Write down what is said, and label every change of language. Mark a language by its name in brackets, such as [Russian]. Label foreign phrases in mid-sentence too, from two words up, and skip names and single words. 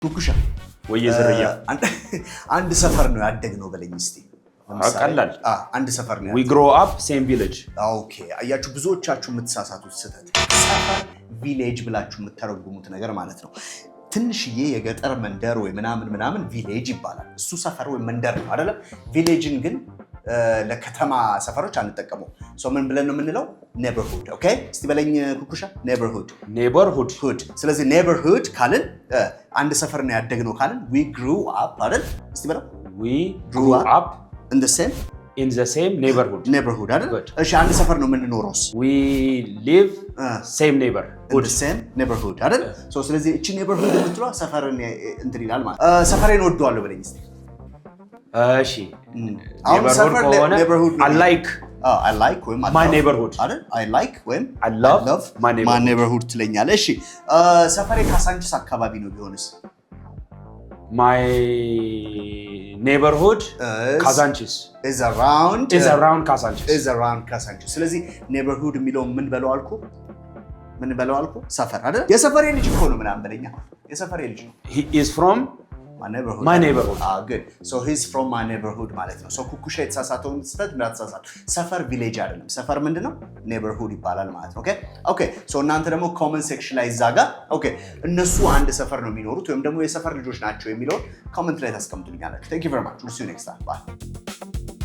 [Amharic] ኩኩሻ ወይዘርያ አንድ ሰፈር ነው ያደግነው በለኝ እስቲ አቀላል አንድ ሰፈር ነው [English] we grow up same village [Amharic] ኦኬ አያችሁ ብዙዎቻችሁ የምትሳሳቱት ስህተት ሰፈር ቪሌጅ ብላችሁ የምትተረጉሙት ነገር ማለት ነው ትንሽዬ የገጠር መንደር ወይ ምናምን ቪሌጅ ይባላል እሱ ሰፈር ወይ መንደር ነው አይደለም ቪሌጅን ግን ለከተማ ሰፈሮች አንጠቀመው ምን ብለን ነው የምንለው neighborhood ኦኬ እስቲ በለኝ ኩኩሻ neighborhood ስለዚህ neighborhood ካልን አንድ ሰፈር ነው ያደግነው ካልን [English] we grew up [Amharic] አይደል እስቲ በለው [English] we grew up in the same neighborhood [Amharic] አይደል እሺ አንድ ሰፈር ነው የምንኖረውስ [English] we live same [Amharic] neighborhood አይደል ስለዚህ እቺ neighborhood የምትለው ሰፈርን እንትን ይላል ማለት ሰፈሬን ወደዋለሁ በለኝ እስቲ [English] እሺ neighborhood I like my neighborhood አይደል I like ወይም I love my neighborhood [Amharic] ትለኛለህ እሺ ሰፈሬ ካሳንቺስ አካባቢ ነው ቢሆንስ [English] my neighborhood ካዛንቺስ is around ካዛንቺስ [Amharic] ስለዚህ neighborhood የሚለው ምን በለው አልኩ ሰፈር አይደል የሰፈሬ ልጅ እኮ ነው ምናምን በለኛ የሰፈሬ ልጅ ነው [English] he is from my neighborhood good so he's from my neighborhood [Amharic] ማለት ነው ኩኩሻ የተሳሳተውን ስህተት እንዳትሳሳቱ ሰፈር ቪሌጅ አይደለም ሰፈር ምንድነው neighborhood ይባላል ማለት ነው ኦኬ እናንተ ደግሞ [English] comment section [Amharic] ላይ ዛጋ ኦኬ እነሱ አንድ ሰፈር ነው የሚኖሩት ወይም ደግሞ የሰፈር ልጆች ናቸው የሚለው ኮመንት ላይ ታስቀምጡልኛላችሁ [English] thank you very much we'll see you next time bye